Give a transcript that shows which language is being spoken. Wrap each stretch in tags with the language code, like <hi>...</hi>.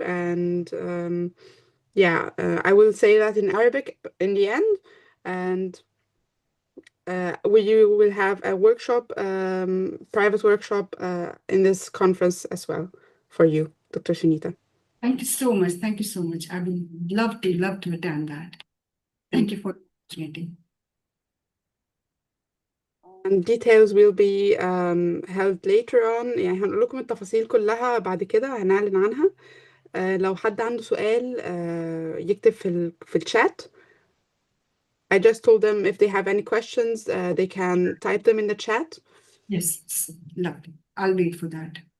<en>And I will say that in Arabic in the end, and you will have a workshop, private workshop in this conference as well for you, Dr. Sunita. Thank you so much. Thank you so much. I would love to attend that. Thank you for the opportunity. And details will be held later on.</en> <ar>يعني هنقول لكم التفاصيل كلها بعد كده، هنعلن عنها. لو حد عنده سؤال يكتب في الشات.</ar> <en>I just told them if they have any questions, they can type them in the chat. Yes, lovely. I'll wait for that.</en>